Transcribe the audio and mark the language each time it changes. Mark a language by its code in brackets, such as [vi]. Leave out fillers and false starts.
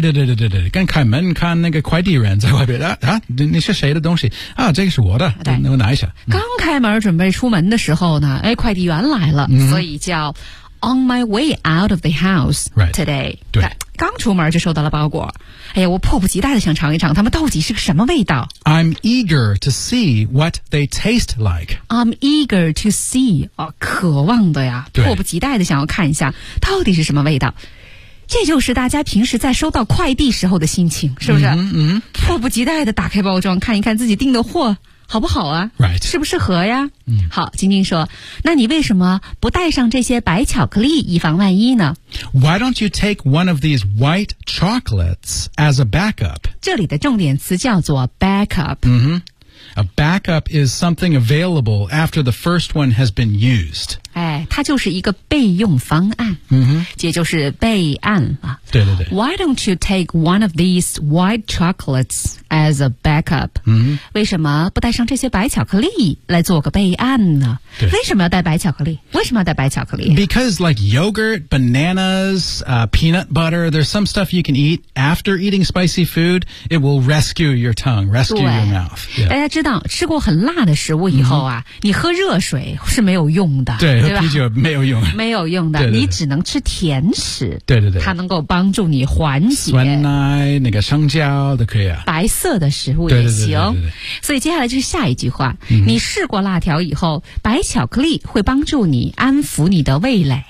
[zh] 对，刚开门看那个快递人在外边你是谁的东西啊这个是我的对我拿一下。刚开门准备出门的时候呢哎快递员来了、所以叫 [en] On my way out of the house today. Right. [zh] 对刚出门就收到了包裹。哎呀我迫不及待的想尝一尝他们到底是个什么味道。 [en] I'm eager to see what they taste like. I'm eager to see.、 [zh] 哦、渴望的呀迫不及待的想要看一下到底是什么味道。这就是大家平时在收到快递时候的心情是不是迫不及待的打开包装看一看自己订的货。好不好啊 [en] Right. [zh] 适不适合呀、好晶晶说那你为什么不带上这些白巧克力以防万一呢 [en] Why don't you take one of these white chocolates as a backup? [zh] 这里的重点词叫做 backup、 [en] A backup is something available after the first one has been used. [zh] 哎，它就是一个备用方案。也就是备案了。对。 [en] Why don't you take one of these white chocolates as a backup? [zh] 为什么不带上这些白巧克力来做个备案呢？对。为什么要带白巧克力？ [en] Because like yogurt, bananas, peanut butter, there's some stuff you can eat after eating spicy food. It will rescue your tongue, rescue your mouth. Yeah. [zh] 知道吃过很辣的食物以后啊、你喝热水是没有用的对喝啤酒没有用的你只能吃甜食对它能够帮助你缓解酸奶那个香蕉都可以啊白色的食物也行所以接下来就是下一句话、你试过辣条以后白巧克力会帮助你安抚你的味蕾